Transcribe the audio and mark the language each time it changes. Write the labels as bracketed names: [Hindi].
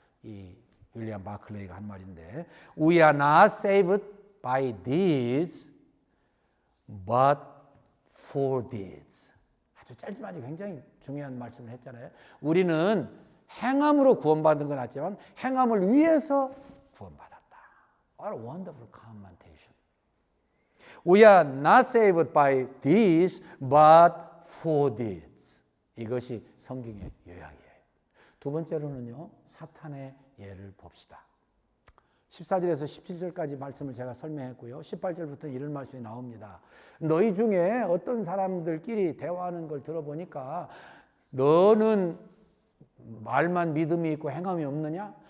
[Korean] 이 윌리엄 바클레이가 한 말인데 [English] We are not saved by deeds but for deeds. [Korean] 아주 짧지만 굉장히 중요한 말씀을 했잖아요. 우리는 행함으로 구원받은 건 맞지만 행함을 위해서 구원받았다. [English] What a wonderful commentation. We are not saved by deeds, but for deeds. [Korean] 이것이 성경의 요약이에요. 두 번째로는요, 사탄의 예를 봅시다. 14절에서 17절까지 말씀을 제가 설명했고요. 18절부터 이런 말씀이 나옵니다. 너희 중에 어떤 사람들끼리 대화하는 걸 들어보니까 너는 말만 믿음이 있고 행함이 없느냐?